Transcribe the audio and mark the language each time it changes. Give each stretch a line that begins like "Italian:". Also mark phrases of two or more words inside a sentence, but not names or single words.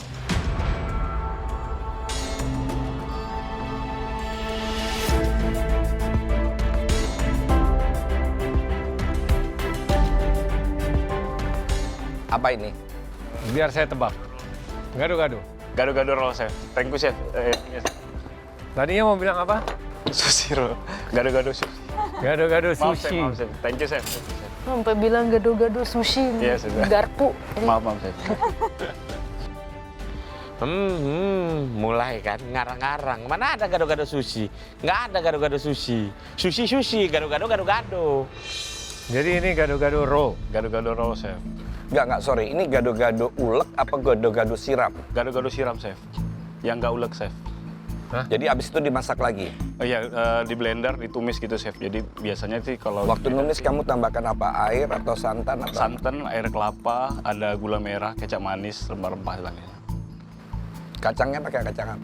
Indonesian: Apa ini? Biar saya tebak. Gado-gado.
English: Gado-gado roll, Chef. Thank you, Chef. Yes.
Indonesian: Tadinya mau bilang apa?
English: Sushi roll.
Indonesian: Gado-gado sushi. Gado-gado Maaf, Chef. sushi. Maaf,
English: Chef. Thank you, Chef.
Indonesian: Sampai bilang gado-gado sushi, Iya, sudah. garpu. Maaf, Chef. Mulai kan ngarang-ngarang. Mana ada gado-gado sushi? Nggak ada gado-gado sushi. Sushi, gado-gado, gado-gado. Jadi ini gado-gado roll. Gado-gado roll, Chef. Enggak, sorry. Ini gado-gado ulek apa gado-gado siram? Gado-gado siram, Chef. Yang nggak ulek, Chef. Jadi abis itu dimasak lagi. Oh iya, di blender, ditumis gitu, Chef. Jadi biasanya sih kalau... Waktu numis kamu tambahkan apa? Air atau santan? Atau santan, air kelapa, ada gula merah, kecap manis, rempah-rempah lagi. Kacangnya pakai kacang apa?